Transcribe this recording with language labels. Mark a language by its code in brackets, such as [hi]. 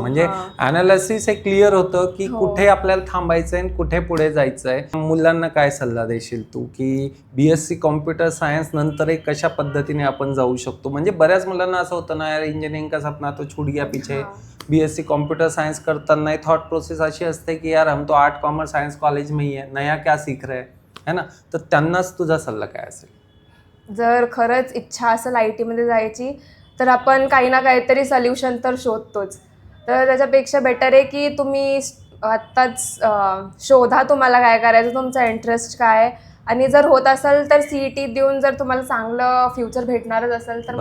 [mr] म्हणजे अनालिसिस हे क्लिअर होतं की हो. कुठे आपल्याला थांबायचंय आणि कुठे पुढे जायचंय. मुलांना काय सल्ला देशील तू की BSc कॉम्प्युटर सायन्स नंतर एक कशा पद्धतीने आपण जाऊ शकतो? म्हणजे बऱ्याच मुलांना असं होतं ना, [hi] यार इंजिनिअरिंग का सपना तो छूट गया पीछे. [mr] BSc कॉम्प्युटर सायन्स करताना थॉट प्रोसेस अशी असते की [hi] यार हम तो आर्ट कॉमर्स सायन्स कॉलेज में ही है, नया क्या सीख रहे है ना? [mr] तर त्यांनाच तुझा सल्ला काय असेल? जर खरंच इच्छा असेल IT मध्ये जायची, तर आपण काही ना काहीतरी सोल्युशन तर शोधतोच. तर त्याच्यापेक्षा बेटर आहे की तुम्ही आत्ताच शोधा तुम्हाला काय करायचं, तुमचा इंटरेस्ट काय आहे, आणि जर होत असेल तर CET देऊन जर तुम्हाला चांगलं फ्युचर भेटणारच असेल तर मग